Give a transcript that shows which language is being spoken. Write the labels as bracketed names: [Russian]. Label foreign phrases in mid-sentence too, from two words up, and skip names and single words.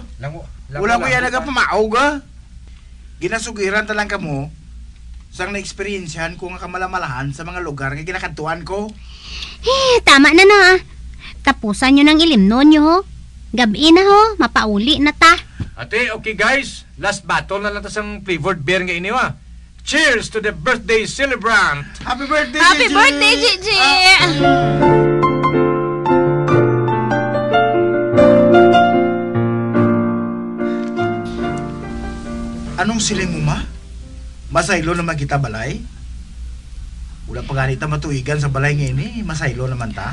[Hiligaynon] Lang wala ko yan nagapamaog Ginasugiran talang kamo sang na-experiensyahan ko nga kamalamalahan sa mga lugar nga ginakantuan ko. Tama na. [Filipino] Tapusan nyo ng ilimnon nyo ho. Gabi na ho, [Hiligaynon] mapauli na ta. Ate, [English] okay guys, last battle [Hiligaynon] na lang ta sang [English] flavored beer [Hiligaynon] nga ini wa. [English] Cheers to the birthday celebrant. Happy birthday, Happy Gigi! birthday, Gigi! [Hiligaynon] Anong siling mo, ma? Masaylo naman kita balay? Wala pa ganita matuigan sa balay ngayon masaylo naman ta?